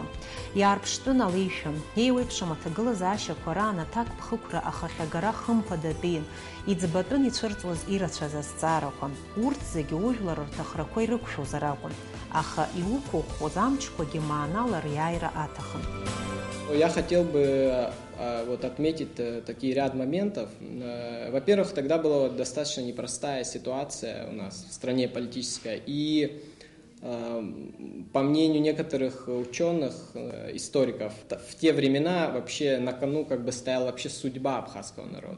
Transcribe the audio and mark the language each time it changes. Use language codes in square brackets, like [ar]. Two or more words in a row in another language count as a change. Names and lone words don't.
[ab] Иаарԥштәын алеишәа, еиуеиԥшым аҭагылазаашьақәа раан аҭак ԥхықәра ахахьагара хымԥадатәин, иӡбатәын ицәырҵуаз ирацәаз азҵаарақәа. Урҭ зегьы ужәлар рҭахрақәа ирықәшәозар акәын, аха иуқәыӷәӷәоз амчқәагьы маанала риааира аҭахын. [ru] Я хотел бы вот отметить такие ряд моментов. Во-первых, тогда была достаточно непростая ситуация у нас в стране политическая. И по мнению некоторых ученых, историков, в те времена вообще на кону как бы стояла вообще судьба абхазского народа.